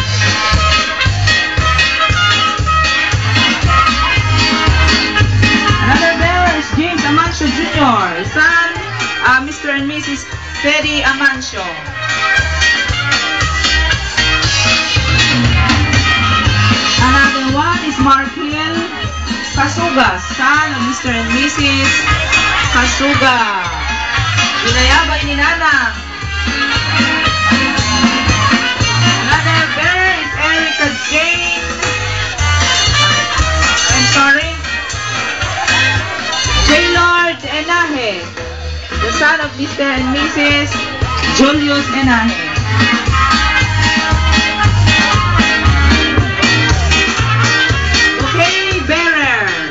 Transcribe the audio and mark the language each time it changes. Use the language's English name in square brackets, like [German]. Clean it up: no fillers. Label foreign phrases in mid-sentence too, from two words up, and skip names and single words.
[English] Another bearer is James Amancio Jr., son Mr. and Mrs. Teddy Amancio. Another one is Marquil Kasuga, son of Mr. and Mrs. [Iloko] Kasuga. Inayabay ni Nanang. [English] Another bearer is Erica Jane. I'm sorry. J. Lord Enaje, the son of Mr. and Mrs. Julius Enaje. Okay, bearer.